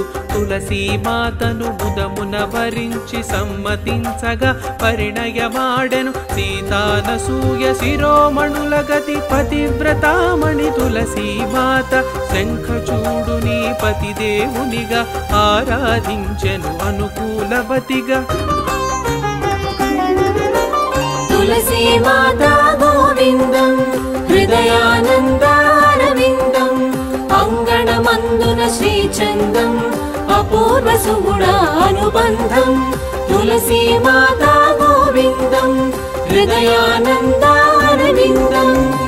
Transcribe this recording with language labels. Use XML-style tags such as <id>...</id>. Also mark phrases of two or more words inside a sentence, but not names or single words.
<te>తులసీ మాతను బుధమున వరించి సమ్మతించగా పరిణయమాడెను సీతానసూయ శిరోమణుల గతి పతివ్రతామణి తులసీ మాత శంఖచూడుని పతిదేవునిగా ఆరాధించెను అనుకూలవతిగా</te> <sa>तुलसी माता गोविन्दं हृदयानन्दारविन्दम् अङ्गणमन्दुन श्रीचन्दम् अपूर्व सुगुणानुबन्धम् तुलसी माता गोविन्दं हृदयानन्दारविन्दम्</sa>